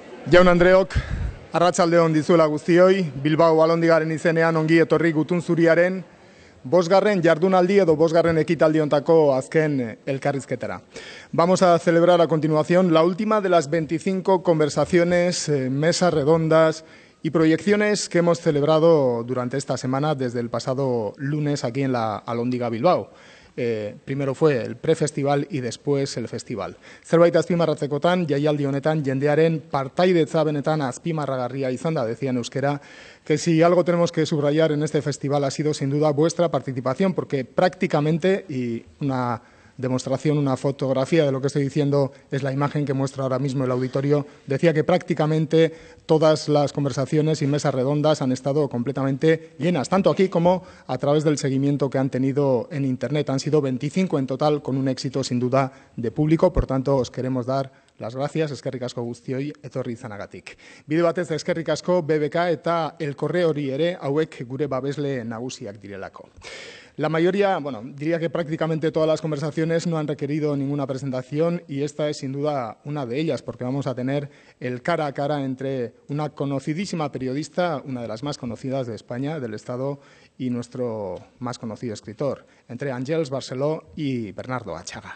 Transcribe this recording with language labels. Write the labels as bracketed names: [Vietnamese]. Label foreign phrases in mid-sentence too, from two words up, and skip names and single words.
[Basque] Jaun Andreok, arratsalde on dizuela guztioi, Bilbao Balondigaren izenean ongi etorri Gutun Zuriaren bosgarren jardunaldi edo bosgarren ekitaldiontako azken elkarrizketara. [Spanish] Vamos a celebrar a continuación la última de las 25 conversaciones, mesas redondas y proyecciones que hemos celebrado durante esta semana desde el pasado lunes aquí en la Alhóndiga Bilbao. Primero fue el prefestival y después el festival. [Basque] Zerbait azpimarratzekotan, jaialdi honetan jendearen partaidetza benetan azpimarragarria izan da, [Spanish] decía en euskera, que si algo tenemos que subrayar en este festival ha sido sin duda vuestra participación, porque prácticamente, y una demostración, una fotografía de lo que estoy diciendo es la imagen que muestra ahora mismo el auditorio, decía que prácticamente todas las conversaciones y mesas redondas han estado completamente llenas, tanto aquí como a través del seguimiento que han tenido en Internet. Han sido 25 en total, con un éxito sin duda de público, por tanto os queremos dar las gracias, [Basque] eskerrik asko guztioi etorri izanagatik. Bide batez eskerrik asko BBK eta El Correori ere, hauek gure babesle nagusiak direlako. [Spanish] La mayoría, bueno, diría que prácticamente todas las conversaciones no han requerido ninguna presentación y esta es sin duda una de ellas, porque vamos a tener el cara a cara entre una conocidísima periodista, una de las más conocidas de España, del Estado, y nuestro más conocido escritor, entre Àngels Barceló y Bernardo Achaga.